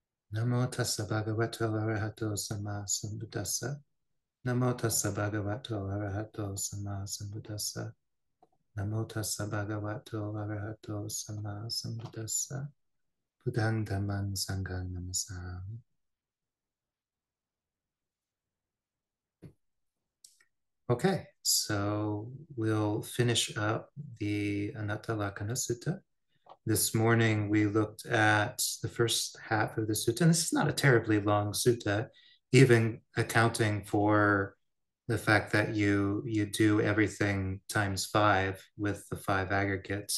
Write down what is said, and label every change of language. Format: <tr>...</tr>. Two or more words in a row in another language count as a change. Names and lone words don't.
<pi>Namo tassa bhagavato arahato sama sambuddhassa. Namo tassa bhagavato arahato sama sambuddhassa. Namo tassa bhagavato arahato sama sambuddhassa. Buddhang dhamman sanghang namasami.</pi> <en>Okay, so we'll finish up the Anattalakkhana Sutta. This morning we looked at the first half of the sutta, and this is not a terribly long sutta, even accounting for the fact that you do everything times five with the five aggregates.</en>